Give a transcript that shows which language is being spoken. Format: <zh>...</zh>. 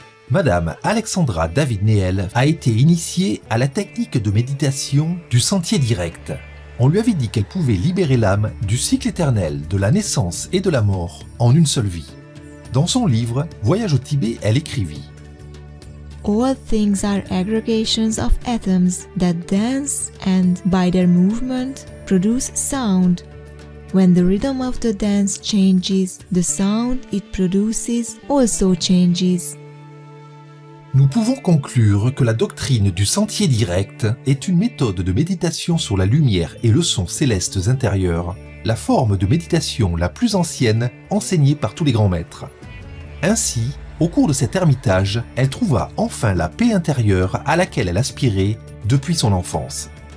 <fr>Madame Alexandra David Néel a été initiée à la technique de méditation du sentier direct. On lui avait dit qu'elle pouvait libérer l'âme du cycle éternel de la naissance et de la mort en une seule vie. Dans son livre Voyage au Tibet, elle écrivit:</fr> <en>All things are aggregations of atoms that dance and, by their movement, produce sound. When the rhythm of the dance changes, the sound it produces also changes.</en> <fr>Nous pouvons conclure que la doctrine du sentier direct est une méthode de méditation sur la lumière et le son célestes intérieurs, la forme de méditation la plus ancienne enseignée par tous les grands maîtres. Ainsi, au cours de cet ermitage, elle trouva enfin la paix intérieure à laquelle elle aspirait depuis son enfance.</fr>